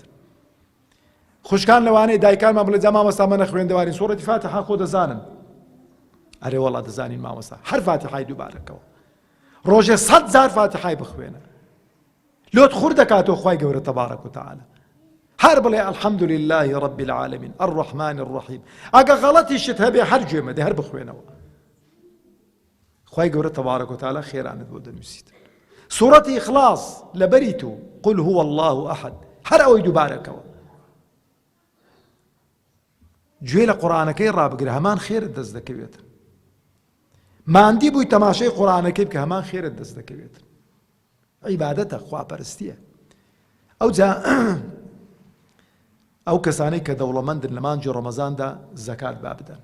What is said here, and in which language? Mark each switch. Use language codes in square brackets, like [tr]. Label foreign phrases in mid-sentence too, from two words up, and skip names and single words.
[ckb] خوشکان لەوانەیە دایکانمان بڵێ جا مامۆستا مە نەخوێندەوارین سوورەتی فاتحا خۆ دەزانن. ئەرێ وەڵا دەزانین مامۆستا، هەر فاتحای دووبارەکەوە ڕۆژێ 100 جار فاتحای بخوێنە، لۆت خوڕ دەکاتەوە خوای گەورە [ar] تەبارەک و تەعالا. هەر بڵێ الحەمد لله رب العالمین الرحمن الرحیم. [ckb] ئەگە غەڵەتیشت هەبێ هەر گوێمە دێ هەر بخوێنەوە، خوای گەورە [ar] تەبارەک و تەعالا [ckb] خێرانت بۆ دەنووسیت. سوورەتی ئیخلاص لەبەری تو [ar] قل هو الله ئەحەد [ckb] هەر ئەوەی دووبارەکەوە. گوێ لە قورئانەکەی ڕابگرە هەمان خێرت دەست دەکەوێت. ماندی بووی تەماشای قورئانەکەی بکە هەمان خێرت دەست دەکەوێت. عیبادەتە، خواپەرستیە. ئەوجا ئەو کەسانەی کە دەوڵەمەندن لە مانجی ڕەمەزاندا زەکات با بدەن.